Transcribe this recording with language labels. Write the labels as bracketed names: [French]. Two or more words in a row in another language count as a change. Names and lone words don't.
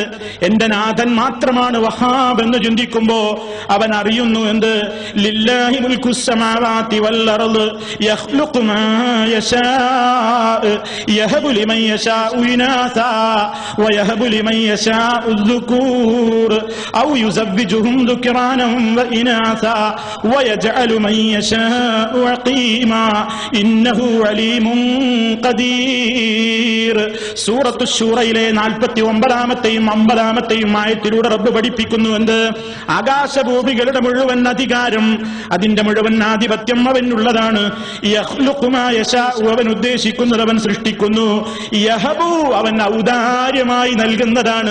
[Malayalam] എന്റെ നാഥൻ മാത്രമാണ് വഹാബ് എന്ന് ചിന്തിക്കുമ്പോ അവൻ അറിയുന്നു എന്ത്? [Arabic] لله ملك السماوات والأرض يخلق ما يشاء يهب لمن يشاء إناثا ويهب لمن يشاء الذكور أو يزوجهم ذكرانا وإناثا ويجعل من يشاء عقيما إنه عليم قدير. [Malayalam] സൂറത്തു ശൂറയിലെ 49-ാമത്തെയും 50-ാമത്തെയും ആയത്തിലൂടെ റബ്ബ് പഠിപ്പിക്കുന്നു എന്ത്? ആകാശഭൂമികളുടെ മുഴുവൻ അധികാരം, അതിന്റെ മുഴുവൻ ആധിപത്യം അവനുള്ളതാണ്. [Arabic] يخلق ما يشاء, [Malayalam] അവൻ ഉദ്ദേശിക്കുന്നത് അവൻ സൃഷ്ടിക്കുന്നു. യഹബു, അവൻ ഔദാര്യമായി നൽകുന്നതാണ്.